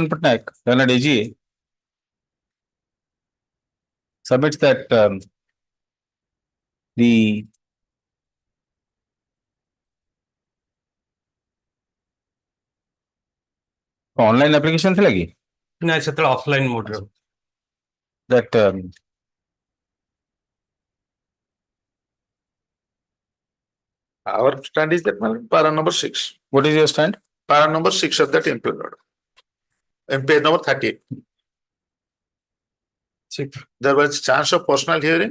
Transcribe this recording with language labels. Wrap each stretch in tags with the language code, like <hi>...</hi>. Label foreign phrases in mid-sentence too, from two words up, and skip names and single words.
<en>Patnaik, learned AGA, submits that the online application</en> <or>ଥିଲା କି ନା ସେତେବେଳେ ଅଫଲାଇନ ମୋଡରେ</or> <en>that Our stand is that, madam, para number 6. what is your stand? Para number 6 of that impugned order. And page number 38. There was chance of personal hearing.</en>